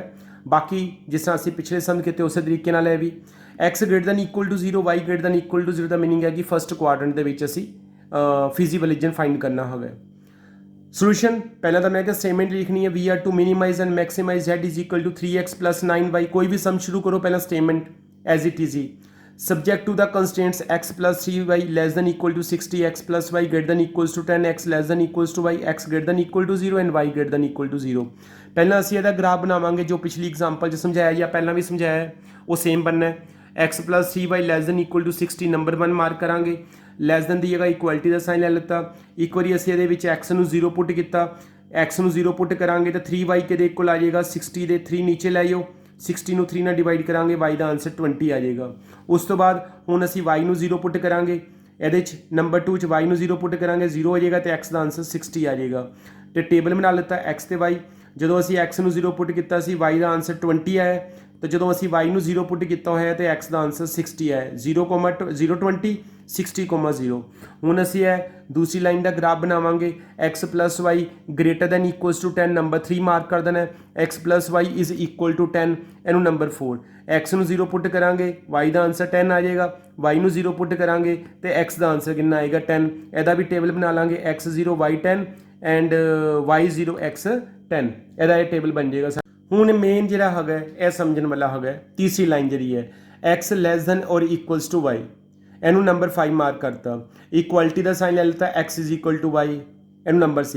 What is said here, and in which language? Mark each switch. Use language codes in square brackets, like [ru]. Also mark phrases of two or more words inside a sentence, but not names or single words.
[pa] ਬਾਕੀ ਜਿਸ ਤਰ੍ਹਾਂ ਅਸੀਂ ਪਿਛਲੇ ਸਮ ਕੀਤੇ ਉਸੇ ਤਰੀਕੇ ਨਾਲ ਇਹ ਵੀ x [en] greater than equal to [pa] 0 y [en] greater than equal to [pa] 0 ਦਾ ਮੀਨਿੰਗ ਹੈ ਕਿ [en] first quadrant [pa] ਦੇ ਵਿੱਚ ਅਸੀਂ [en] feasible region find [pa] ਕਰਨਾ ਹੋਵੇ। ਸੋਲੂਸ਼ਨ ਪਹਿਲਾਂ ਤਾਂ ਮੈਂ ਕਿਹਾ ਸਟੇਟਮੈਂਟ ਲਿਖਣੀ ਹੈ, [en] We are to minimise and maximise z is equal to 3x plus 9y. [pa] ਕੋਈ ਵੀ ਸਮ ਸ਼ੁਰੂ ਕਰੋ ਪਹਿਲਾਂ ਸਟੇਟਮੈਂਟ [en] as it is [pa] ਹੀ, [en] subject to the constraints x plus 3y less than equal to 60, x plus y greater than equals to 10, x less than equals to y, x greater than equal to 0 and y greater than equal to 0। [pa] ਪਹਿਲਾਂ ਅਸੀਂ ਇਹਦਾ ਗ੍ਰਾਫ ਬਣਾਵਾਂਗੇ ਜੋ ਪਿਛਲੀ ਐਗਜ਼ਾਮਪਲ 'ਚ ਸਮਝਾਇਆ ਜਾਂ ਪਹਿਲਾਂ ਵੀ ਸਮਝਾਇਆ ਹੈ ਉਹ ਸੇਮ ਬਣਨਾ ਹੈ। [en] x plus 3y less than equal to 60 [pa] ਨੰਬਰ 1 ਮਾਰਕ ਕਰਾਂਗੇ, [en] less than [pa] ਦੀ ਜਗ੍ਹਾ ਇਕੁਐਲਿਟੀ ਦਾ ਸਾਈਨ ਲੈ ਲਿੱਤਾ। ਇੱਕ ਵਾਰੀ ਅਸੀਂ ਇਹਦੇ ਵਿੱਚ x ਨੂੰ 0 ਪੁੱਟ ਕੀਤਾ, x ਨੂੰ 0 ਪੁੱਟ ਕਰਾਂਗੇ ਤਾਂ 3y ਕਿਹਦੇ ਇਕੁਅਲ ਆ ਜਾਏਗਾ 60 ਦੇ 3 ਨੀਚੇ ਲੈ ਆਓ, 60 ਨੂੰ 3 ਨਾਲ ਡਿਵਾਈਡ ਕਰਾਂਗੇ y ਦਾ ਆਨਸਰ 20 ਆ ਜਾਏਗਾ। ਉਸ ਤੋਂ ਬਾਅਦ ਹੁਣ ਅਸੀਂ y ਨੂੰ 0 ਪੁੱਟ ਕਰਾਂਗੇ, ਇਹਦੇ 'ਚ ਨੰਬਰ 2 'ਚ y ਨੂੰ 0 ਪੁੱਟ ਕਰਾਂਗੇ 0 ਹੋ ਜਾਏਗਾ ਤੇ x ਦਾ ਆਨਸਰ 60 ਆ ਜਾਏਗਾ। ਤੇ ਟੇਬਲ ਬਣਾ ਲਿੱਤਾ x ਤੇ y, ਜਦੋਂ ਅਸੀਂ x ਨੂੰ 0 ਪੁੱਟ ਕੀਤਾ ਸੀ y ਦਾ ਆਨਸਰ 20 ਆਇਆ ਤੇ ਜਦੋਂ ਅਸੀਂ y ਨੂੰ 0 ਪੁੱਟ ਕੀਤਾ ਹੋਇਆ ਤੇ x ਦਾ ਆਨਸਰ 60 ਆਇਆ। 0,20 60,0। ਹੁਣ ਅਸੀਂ ਇਹ ਦੂਸਰੀ ਲਾਈਨ ਦਾ ਗ੍ਰਾਫ ਬਣਾਵਾਂਗੇ, [en] x plus y greater than equals to 10 ਨੰਬਰ 3 ਮਾਰਕ ਕਰ ਦੇਣਾ, x plus y is equal to 10 [pa] ਇਹਨੂੰ ਨੰਬਰ 4, x ਨੂੰ 0 ਪੁੱਟ ਕਰਾਂਗੇ y ਦਾ ਆਨਸਰ 10 ਆ ਜਾਏਗਾ, y ਨੂੰ 0 ਪੁੱਟ ਕਰਾਂਗੇ ਤੇ x ਦਾ ਆਨਸਰ ਕਿੰਨਾ ਆਏਗਾ 10। ਇਹਦਾ ਵੀ ਟੇਬਲ ਬਣਾ ਲਾਂਗੇ x 0 y 10 ਐਂਡ y 0 x 10, ਇਹਦਾ ਇਹ ਟੇਬਲ ਬਣ ਜਾਏਗਾ। ਹੁਣ ਮੇਨ ਜਿਹੜਾ ਹੈਗਾ ਇਹ ਸਮਝਣ ਵਾਲਾ ਹੈਗਾ ਤੀਸਰੀ ਲਾਈਨ ਜਿਹੜੀ ਹੈ x [en] less than or equals to [pa] y, ਇਹਨੂੰ ਨੰਬਰ 5 ਮਾਰਕ ਕਰਤਾ, ਇਕੁਐਲਿਟੀ ਦਾ ਸਾਈਨ ਲੈ ਲਿੱਤਾ [en] x is equal to y [pa] ਇਹਨੂੰ ਨੰਬਰ 6।